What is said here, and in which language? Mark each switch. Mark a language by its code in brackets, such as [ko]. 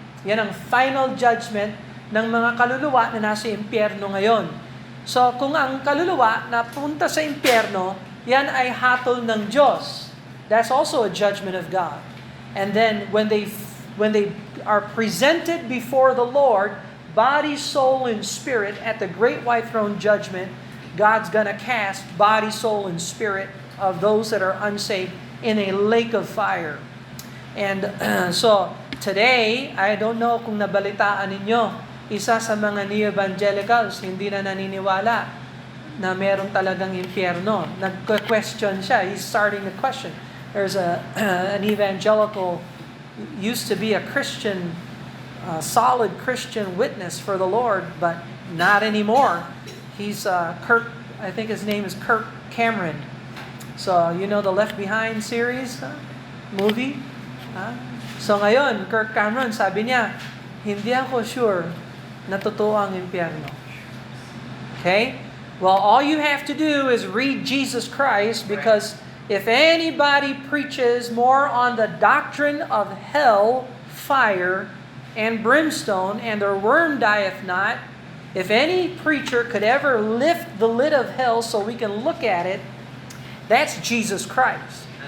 [tl] Yan ang final judgment ng mga kaluluwa na nasa impyerno ngayon. So kung ang kaluluwa na punta sa impyerno, yan ay hatol ng Diyos. [en] That's also a judgment of God. And then when they are presented before the Lord, body, soul, and spirit at the great white throne judgment, God's gonna cast body, soul, and spirit of those that are unsaved in a lake of fire. And so today, I don't know [tl] kung nabalitaan ninyo, isa sa mga neo-evangelicals hindi na naniniwala na meron talagang impyerno. Nag-question siya. [en] He's starting to question. There's an evangelical, used to be a Christian, solid Christian witness for the Lord, but not anymore. He's Kirk, I think his name is Kirk Cameron. So, you know the Left Behind series, movie? [tl] So ngayon, Kirk Cameron, sabi niya, hindi ako sure na totoo ang impyerno. [en] Okay? Well, all you have to do is read Jesus Christ, because if anybody preaches more on the doctrine of hell, fire, and brimstone, and their worm dieth not, if any preacher could ever lift the lid of hell so we can look at it, that's Jesus Christ.